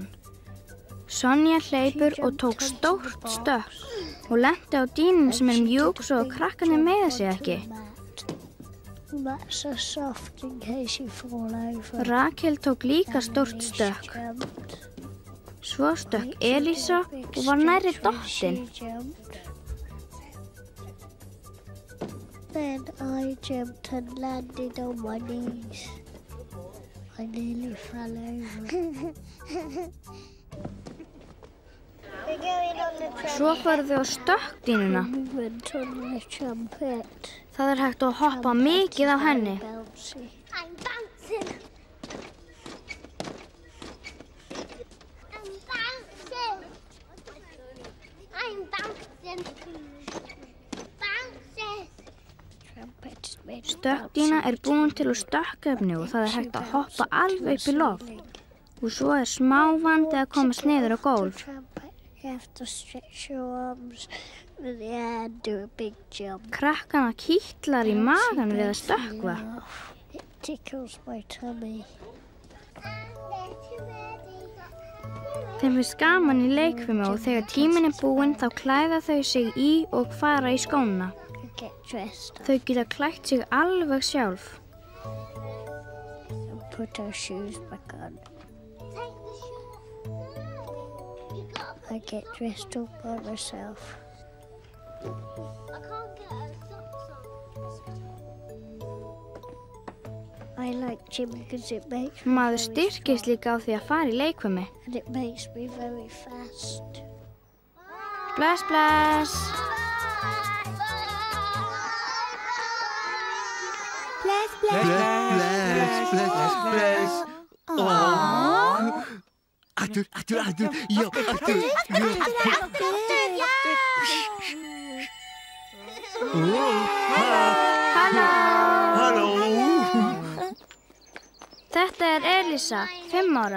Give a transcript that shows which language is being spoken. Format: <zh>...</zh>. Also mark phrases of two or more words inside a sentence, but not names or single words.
<is>Sonja hleypur og tók stórt stökk og lenti á dýnunni sem er mjúk svo að krakkarnir meiða sig ekki. Rakel tók líka stórt stökk. Svo stökk Elísa og var nærri dottin.</is> <en>Then I jumped and landed on my knees. I nearly fell over.</en> <is>Svo fóru þau á stökkdýnuna. Það er hægt að hoppa mikið á henni.</is> <en>I'm bouncing. I'm bouncing. I'm bouncing.</en> <is>Stökkdýna er búin til úr stökkefni og það er hægt að hoppa alveg upp í loft. Og svo er smá vandi að komast niður á gólf. Krakkana kitlar í magann við að stökkva. Þeim finnst gaman í leikfimi og þegar tíminn er búinn þá klæða þau sig í og fara í skóna. Þau geta klætt sig alveg sjálf.</is> <en>I get dressed all by myself. I like gym because it makes me</en> <is>Maður styrkist líka á því að fara í leikfimi.</is> <en>and it makes me very fast.</en> <is>Bless, bless. Bless, bless. Bless. Aftur, já, aftur. Halló. Þetta er Elísa, 5 ára.</is>